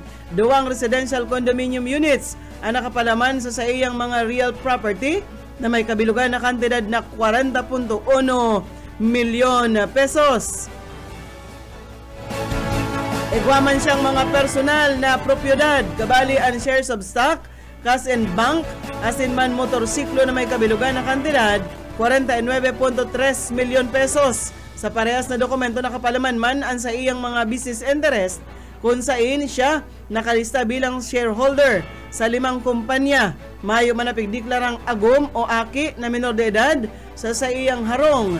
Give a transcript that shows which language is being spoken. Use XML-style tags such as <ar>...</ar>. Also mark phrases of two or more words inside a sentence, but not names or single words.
<bik>Duwang</bik> <en>residential condominium units</en> <bik>ang nakapalaman sa iyang mga</bik> <en>real property</en> <bik>na may kabilugan na kantidad na 40.1 milyon pesos. Igwaman siyang mga personal na propiedad, kabali ang</bik> <en>shares of stock, cash and bank,</en> <bik>asin man motorsiklo na may kabilugan na kantidad 49.3 milyon pesos. Sa parehas na dokumento nakapalaman man ang sa iyang mga</bik> <en>business interest</en> <bik>kung saan siya nakalista bilang shareholder sa 5 kumpanya. Mayo man napigdeklarang agom o aki na minor de edad sa iyang harong.</bik>